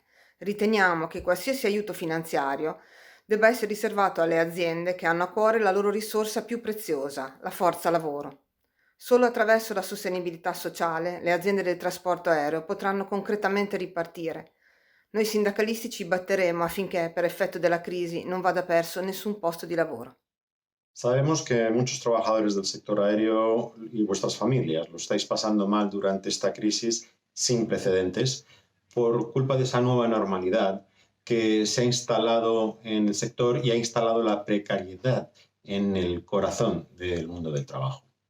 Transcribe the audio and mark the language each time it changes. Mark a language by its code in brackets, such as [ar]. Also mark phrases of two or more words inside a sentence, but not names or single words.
[it] Riteniamo che qualsiasi aiuto finanziario debba essere riservato alle aziende che hanno a cuore la loro risorsa più preziosa, la forza lavoro. Solo attraverso la sostenibilità sociale le aziende del trasporto aereo potranno concretamente ripartire. Noi sindacalisti ci batteremo affinché, per effetto della crisi, non vada perso nessun posto di lavoro. [es] Sabemos que muchos trabajadores del sector aéreo y vuestras familias lo estáis pasando mal durante esta crisis sin precedentes por culpa de esa nueva normalidad que se ha instalado en el sector y ha instalado la precariedad en el corazón del mundo del trabajo.